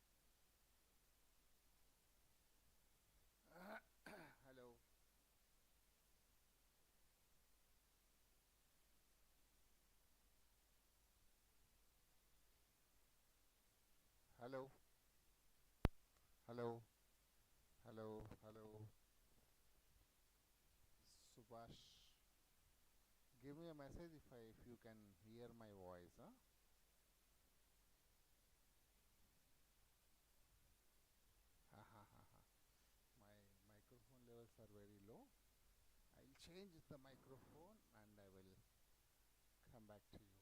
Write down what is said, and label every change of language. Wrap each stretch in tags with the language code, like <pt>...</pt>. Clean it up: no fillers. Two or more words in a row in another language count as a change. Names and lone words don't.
<en>hello, hello, hello, hello, hello. Subhash, give me a message if you can hear my voice, huh? Ha ha ha ha. My microphone levels are very low. I'll change the microphone and I will come back to you.</en>